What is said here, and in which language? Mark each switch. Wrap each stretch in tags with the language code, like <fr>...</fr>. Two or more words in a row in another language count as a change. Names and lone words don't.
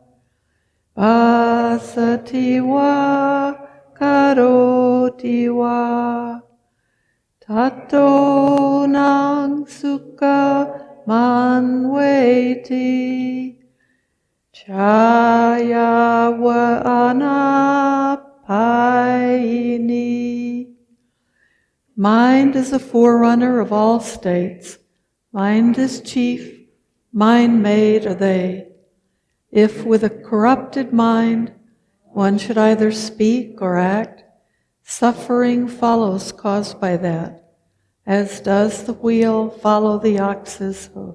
<pi>pasati va karoti va tato nang sukha manveti chaya va anapayini.</pi> <en>Mind is the forerunner of all states. Mind is chief, mind made are they. If with a corrupted mind one should either speak or act, suffering follows caused by that, as does the wheel follow the ox's hoof.</en>